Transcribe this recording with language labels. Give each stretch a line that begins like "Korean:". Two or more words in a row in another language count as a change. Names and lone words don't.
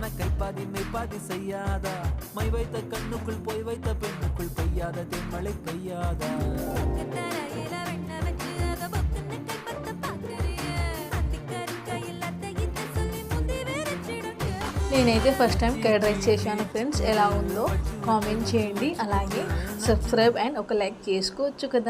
Tamil: கைப்பாதி மெய்ப்பாதி செய்யாத மை வைத்த கண்ணுக்குள் போய் வைத்த பெண்ணுக்குள் பெய்யாத தென்மழை பெய்யாத
Telugu: నేనైతే
English: first time curd rice
Telugu: చేశాను ఫ్రెండ్స్. ఎలా ఉందో కామెంట్ చేయండి, అలాగే
English: subscribe and
Telugu: ఒక లైక్ చేసుకోవచ్చు కదా.